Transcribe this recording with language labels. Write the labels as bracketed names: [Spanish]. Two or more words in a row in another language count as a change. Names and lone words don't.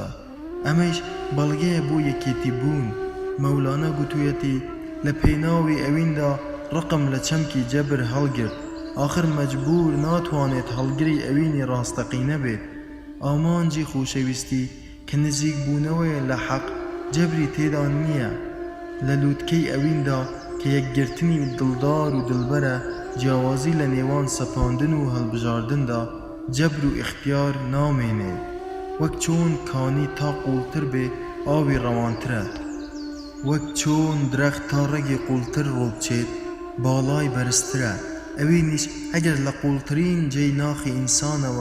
[Central Kurdish] ئەمەش بەڵگەیە بۆ یەکێتی بوون. مەولانا گوتوویەتی لە پێناوی ئەویندا ڕقم لە چەمکی جەبر هەڵگرت، آخر مەجبور ناتوانێت هەڵگری ئەوینی ڕاستەقینە بێت. ئامانجی خۆشەویستی کە نزیک بوونەوەیە لە حەق جەبری تێدا نییە. لە لووتکەی ئەویندا کە یەکگرتنی دڵدار و دڵبەرە جیاوازی لنیوان سپاندن و هلبجاردن دا جبر و اختیار نامینه وک چون کانی تا قولتر به آوی روانتره وک چون درخت تا رگی قولتر روب چید بالای برستره اوینیش اگر لقولترین جی ناخی انسان و